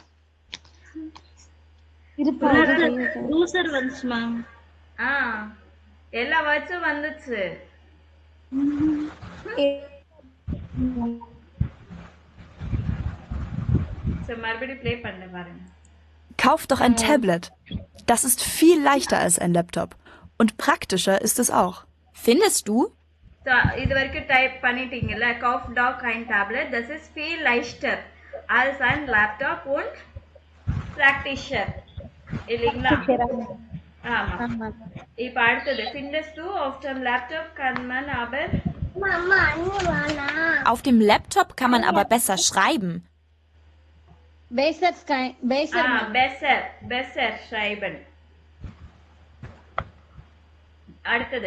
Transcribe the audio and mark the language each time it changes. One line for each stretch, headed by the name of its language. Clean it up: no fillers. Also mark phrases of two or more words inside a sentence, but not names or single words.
Tamil: யூசர் வந்துச்சு மேம். எல்லா வேர்ட்ஸும் வந்துச்சு. மறுபடியும் ப்ளே பண்ண பாருங்க.
German: Kauf doch ein Tablet. Das ist viel leichter als ein Laptop. Und praktischer ist es auch. Findest du?
Tamil: இது வரைக்கும் டைப் பண்ணிட்டீங்கல்ல.
German: Kauf doch ein Tablet. Das ist viel leichter als ein Laptop und praktischer.
Tamil: இல்லைங்களா? ஆமா. இப்ப அடுத்தது
German: findest du auf dem Laptop kann man aber Auf dem Laptop kann man aber besser schreiben. besser schreiben. அடுத்தது.